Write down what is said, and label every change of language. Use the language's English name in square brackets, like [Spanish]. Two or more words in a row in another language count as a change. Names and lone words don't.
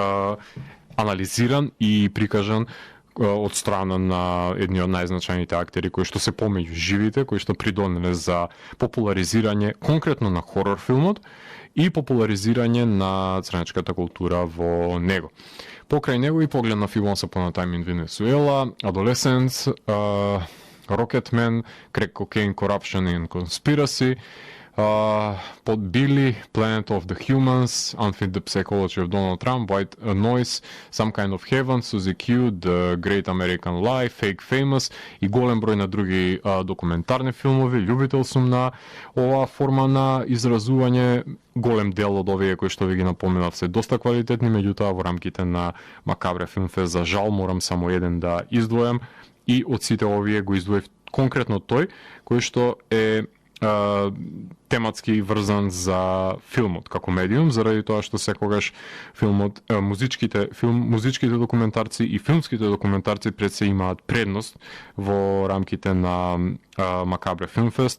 [Macedonian] анализиран и прикажан од страна на едни од најзначајните актери кои што се помеѓу живите, кои што придонеле за популаризирање конкретно на хорор филмот и популаризирање на црнечката култура во него. Покрај него и поглед на Once Upon a Time in Venezuela, Adolescence, Rocketman, Crack Cocaine, Corruption and Conspiracy, под Билли, Planet of the Humans, Unfit the Psychology of Donald Trump, White Noise, Some Kind of Heaven, Suzy Q, The Great American Lie, Fake Famous и голем број на други документарни филмови. Љубител сум на оваа форма на изразување. Голем дел од овие кои што ви ги напоменав се доста квалитетни, меѓутоа во рамките на Макабре Филмфест за жал морам само еден да издвојам и од сите овие го издвоив конкретно тој кој што е тематски врзан за филмот како медиум, заради тоа што секогаш филмот, музичките документарци и филмските документарци пред се имаат предност во рамките на Макабре Филмфест.